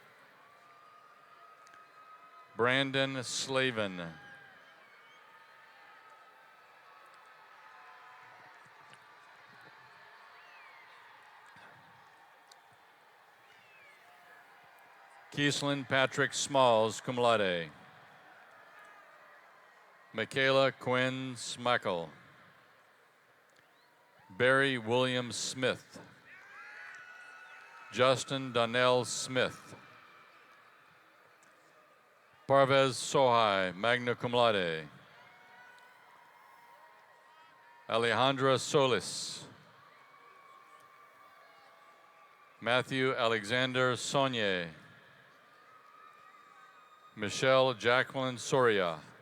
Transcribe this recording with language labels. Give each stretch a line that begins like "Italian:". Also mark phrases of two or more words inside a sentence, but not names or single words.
English: Brandon Slavin. Keeslin Patrick Smalls,
Latin: cum laude.
English: Michaela Quinn Smackle. Barry William Smith. Justin Donnell Smith. Parvez Sohai,
Latin: magna cum laude.
English: Alejandra Solis. Matthew Alexander Saunier. Michelle Jacqueline Soria.